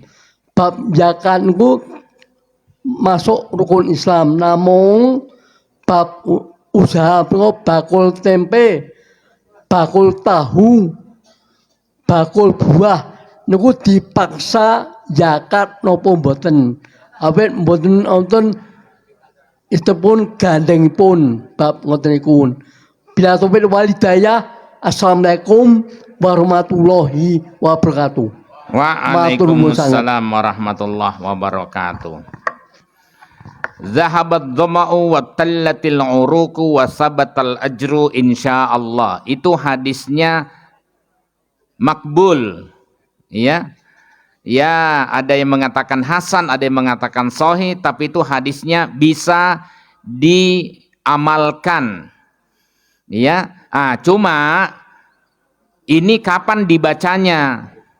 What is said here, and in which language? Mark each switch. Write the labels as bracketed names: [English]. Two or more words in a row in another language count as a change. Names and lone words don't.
[Javanese] Bab zakat niku [Indonesian] masuk rukun Islam, [Javanese] namung bab usaha menika bakul tempe, bakul tahu, bakul buah niku dipaksa zakat napa mboten. Awit mboten wonten istipun gandengipun bab ngoten niku. Bila topik walidayah, [Arabic] السلام عليكم ورحمة الله وبركاته. وعليكم السلام ورحمة الله وبركاته. ذهب الظمأ وابتلت العروق وثبت الأجر إن شاء الله. [Indonesian] Itu hadisnya makbul. Ya. Ya, ada yang mengatakan hasan, ada yang mengatakan sahih, tapi itu hadisnya bisa diamalkan. Ya. Cuma ini kapan dibacanya?